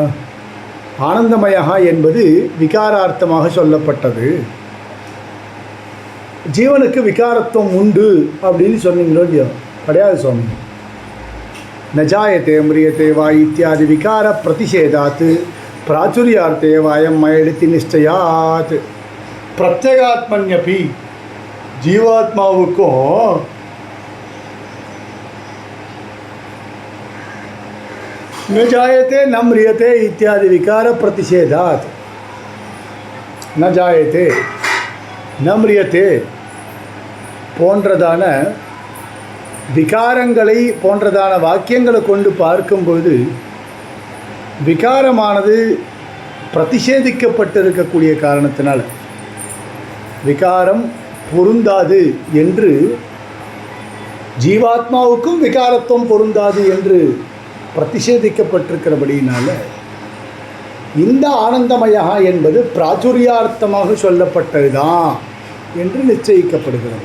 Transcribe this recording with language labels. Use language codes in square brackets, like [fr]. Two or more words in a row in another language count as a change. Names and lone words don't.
[ta] ஆனந்தமயா என்பது விகாரார்த்தமாக சொல்லப்பட்டது, ஜீவனுக்கு விகாரத்துவம் உண்டு அப்படின்னு சொன்னீங்களோ இல்லையோ? கிடையாது சுவாமி. [sa] नजायते म्रियते वा इत्यादि विकार प्रतिषेधात् प्राचुर्यार्थे वायम् मयडिति निश्चयात्. பிரத்யேகாத்மன்யபி ஜீவாத்மாவுக்கும் न जायते न म्रियते इत्यादि विकार प्रतिषेधात्, न जायते न म्रियते [ta] போன்றதான விகாரங்களை போன்றதான வாக்கியங்களை கொண்டு பார்க்கும்போது விகாரமானது பிரதிஷேதிக்கப்பட்டிருக்கக்கூடிய காரணத்தினால் விகாரம் பொருந்தாது என்று, ஜீவாத்மாவுக்கும் விகாரத்துவம் பொருந்தாது என்று பிரதிஷேதிக்கப்பட்டிருக்கிறபடியினால இந்த ஆனந்தமயா என்பது பிராச்சுரியார்த்தமாக சொல்லப்பட்டதுதான் என்று நிச்சயிக்கப்படுகிறது.